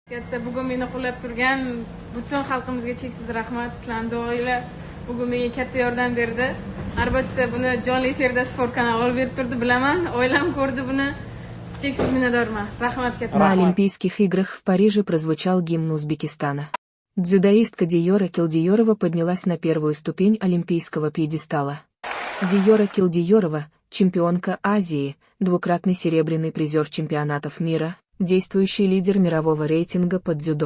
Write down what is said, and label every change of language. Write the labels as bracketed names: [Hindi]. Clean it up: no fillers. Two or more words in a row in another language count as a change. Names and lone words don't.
[Uzbek] Katta bugun meni qo'llab turgan butun xalqimizga cheksiz rahmat. Sizlarning duoinglar bugun menga katta yordam berdi. Albatta buni jonli efirda sport kanali olib berib turdi, bilaman. Oilam ko'rdi buni. Cheksiz minnatdorman. Rahmat katta. [Russian] На Олимпийских играх в Париже прозвучал гимн Узбекистана. Дзюдоистка Дийора Килдийорова поднялась на первую ступень олимпийского пьедестала. Дийора Килдийорова – чемпионка Азии, двукратный серебряный призер чемпионатов мира, действующий лидер мирового рейтинга по дзюдо.